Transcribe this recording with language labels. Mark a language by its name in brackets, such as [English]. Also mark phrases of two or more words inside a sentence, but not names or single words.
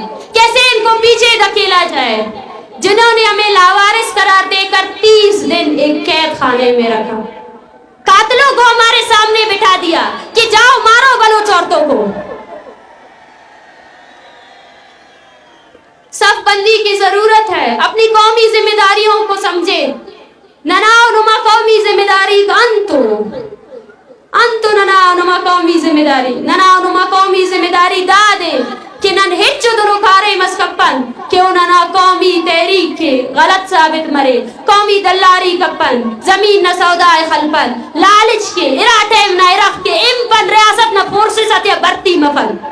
[Urdu] کیسے ان کو پیچھے دھکیلا جائے؟ جنہوں نے ہمیں لاوارث قرار دے کر 30 دن ایک قید خانے میں رکھا، قاتلوں کو ہمارے سامنے بٹھا دیا کہ جاؤ مارو بلوچ عورتوں کو. صف بندی کی ضرورت ہے. اپنی قومی ذمہ داریوں کو سمجھے. [Brahui] نناو نما قومی ذمہ داری کا انتو نناو نما قومی ذمہ داری دادے کہ نن ہچو دنو کارے مسکپن کہ انہاں قومی تحریک کے غلط ثابت مرے، قومی دلاری کپن، زمین نہ سودائے خلپن، لالچ کے اراٹیم نہ ارخ کے امپن ریاست نہ فورسز اتیا برتی مفن.